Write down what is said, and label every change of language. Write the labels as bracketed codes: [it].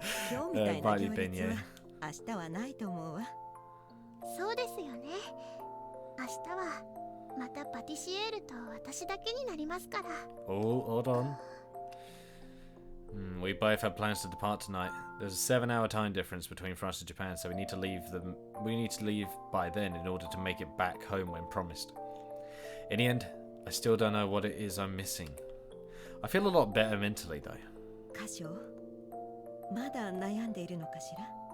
[ja] 今日みたいな行列は明日はないと思うわ。そうですよね。明日はまたパティシエールと私だけになりますから。 [en] Oh, hold on. We both have plans to depart tonight. There's a 7-hour time difference between France and Japan, so we need to leave by then in order to make it back home when promised. In the end, I still don't know what it is I'm missing. I feel a lot better mentally though. [ja] 歌唱、まだ悩んでいるのかしら?